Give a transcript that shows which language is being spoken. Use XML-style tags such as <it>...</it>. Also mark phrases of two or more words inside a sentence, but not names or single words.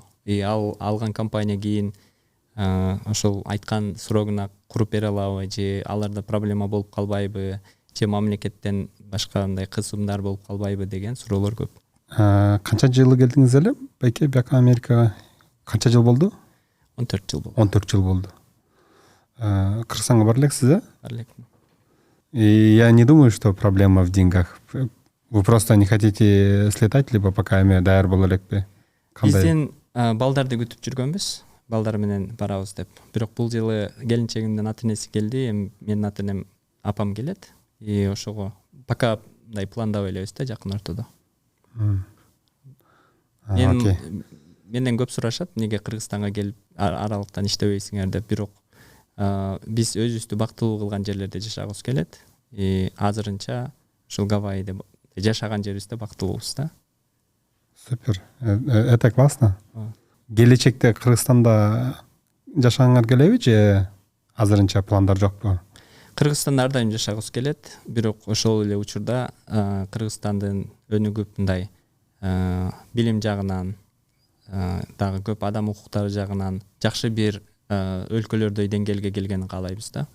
<ky>Ал алган компания кийин ошол айткан срогуна куруп бере алабы же аларда проблема болуп калбайбы, же мамлекеттен башка мындай кысымдар болуп калбайбы деген суроолор көп. Канча жылы келдиңиз эле байке бияка Америкага? Канча жыл болду? 14 жыл болду. 14 жыл болду. Кыргызстанга бар элексиз, Бар элекмин.</ky> <ru>Я не думаю, что проблема в деньгах. Вы просто не хотите слетать, либо пока</ru> <ky>эме даяр боло элекпи? Бизден балдарды күтүп жүргөнбүз. Балдар менен барабыз деп. Бирок бул жылы келинчегимдин ата-энеси келди, менин ата-энем, апам келет. Ошого пока мындай пландап элебиз да жакын ортодо. Менден көп сурашат, неге Кыргызстанга келип аралыктан иштебейсиңер деп. Бирок биз өзүбүздү бактылуу кылган жерлерде жашагыбыз келет. Азырынча ушул Гавайиде жашаган жерибизде бактылуубуз да.</ky> <ru>Супер. Это классно.</ru> <ky>Келечекте Кыргызстанда жашагыңар келеби же азырынча пландар жокпу? Кыргызстанда ар дайым жашагыбыз келет, бирок ошол эле учурда Кыргызстандын өнүгүп мындай билим жагынан, дагы көп адам укуктары жагынан жакшы бир өлкөлөрдөй деңгээлге келгенин каалайбыз да.</ky>